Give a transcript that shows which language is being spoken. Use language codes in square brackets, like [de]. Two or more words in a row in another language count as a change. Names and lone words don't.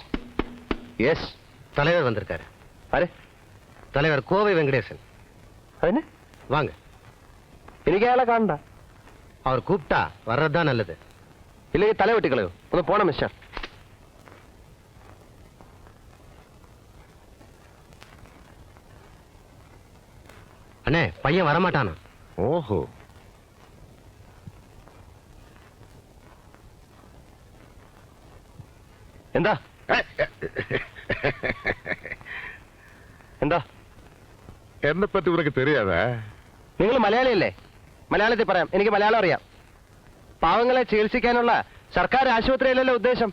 [ta] எஸ். தலைவர் வந்திருக்காரு. அரே, தலைவர் கோவை வெங்கடேசன். அது வாங்க. [ml] എനിക്ക് അയാളെ കാണണ്ട. [ta] அவர் கூப்பிட்டா வர்றதுதான் நல்லது. [ml] ഇല്ലെങ്കിൽ തല വെട്ടിക്കളയോ? ഒന്ന് പോണം മിസ്റ്റർ. [ta] அண்ணே, பையன் வரமாட்டானா? ஓஹோ. [ml] എന്താ എന്താ? [ta] என்னை பற்றி உனக்கு தெரியாதா? [ml] നിങ്ങൾ മലയാളിയല്ലേ? മലയാളത്തിൽ പറയാം, എനിക്ക് മലയാളം അറിയാം. പാവങ്ങളെ ചികിത്സിക്കാനുള്ള സർക്കാർ ആശുപത്രിയിലല്ലോ ഉദ്ദേശം.